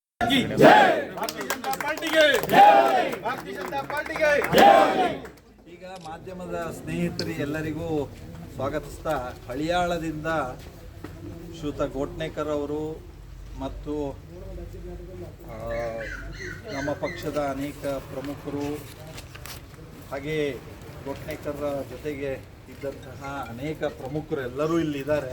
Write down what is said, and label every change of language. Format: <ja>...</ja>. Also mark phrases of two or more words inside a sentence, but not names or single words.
<hi>की भारतीय जनता पार्टी के भारतीय जनता पार्टी के</hi> <kn>ಈಗ ಮಾಧ್ಯಮದ ಸ್ನೇಹಿತರಿಗೆ ಎಲ್ಲರಿಗೂ ಸ್ವಾಗತಿಸ್ತಾ ಹಳಿಯಾಳದಿಂದ ಶ್ರೀಯುತ ಗೋಟ್ನೇಕರ್ ಅವರು ಮತ್ತು ನಮ್ಮ ಪಕ್ಷದ ಅನೇಕ ಪ್ರಮುಖರು ಹಾಗೆ ಗೋಟ್ನೇಕರ್ ಜೊತೆಗೆ ಇದ್ದಂತಹ ಅನೇಕ ಪ್ರಮುಖರು ಎಲ್ಲರೂ ಇಲ್ಲಿದ್ದಾರೆ.</kn>